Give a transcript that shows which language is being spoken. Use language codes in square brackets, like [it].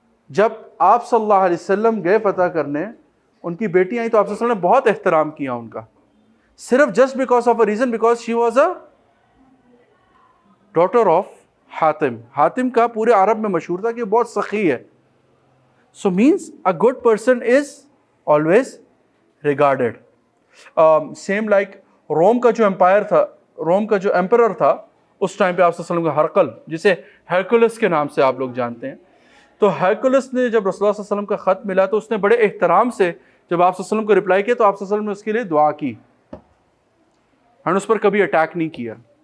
[ur] جب آپ صلی اللہ علیہ وسلم گئے فتح کرنے ان کی بیٹی آئیں تو آپ صلی اللہ علیہ وسلم نے بہت احترام کیا ان کا، صرف [en] just because of a reason because she was a daughter of [ur] Hatim. Hatim کا پورے عرب میں مشہور تھا کہ وہ بہت سخی ہے. [en] So means a good person is always regarded. [ur] Same like room کا جو امپائر تھا، روم کا جو ایمپرر تھا اس ٹائم پہ آپ صلی اللہ علیہ وسلم کا ہرقل، جسے ہرکولس کے نام سے آپ لوگ جانتے ہیں، تو ہرکولس نے جب رسول اللہ صلی اللہ علیہ وسلم کا خط ملا تو اس نے بڑے احترام سے جب آپ صلی اللہ علیہ وسلم کو رپلائی کیا تو آپ صلی اللہ علیہ وسلم نے اس کے لیے دعا کی اور اس پر کبھی اٹیک نہیں کیا.